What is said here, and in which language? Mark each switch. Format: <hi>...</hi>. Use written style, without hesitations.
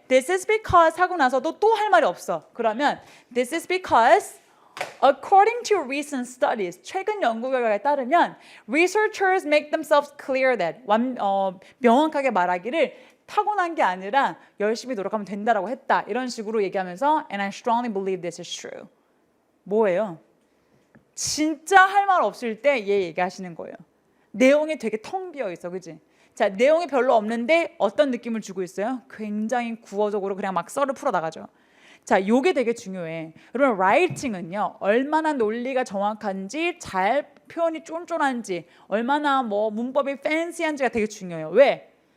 <en>This is because</en> <ko>하고 나서도 또 할 말이 없어. 그러면</ko> <en>this is because according to recent studies</en> <ko>최근 연구 결과에 따르면</ko> <en>researchers make themselves clear that</en> <ko>명확하게 말하기를 타고난 게 아니라 열심히 노력하면 된다라고 했다. 이런 식으로 얘기하면서</ko> <en>and I strongly believe this is true.</en> <ko>뭐예요? 진짜 할 말 없을 때 얘 얘기하시는 거예요. 내용이 되게 텅 비어 있어. 그치? 자, 내용이 별로 없는데 어떤 느낌을 주고 있어요? 굉장히 구어적으로 그냥 막 썰을 풀어 나가죠. 자, 요게 되게 중요해. 여러분, 라이팅은요, 얼마나 논리가 정확한지, 잘 표현이 쫀쫀한지, 얼마나 문법이 팬시한지가 되게 중요해요. 왜?</ko>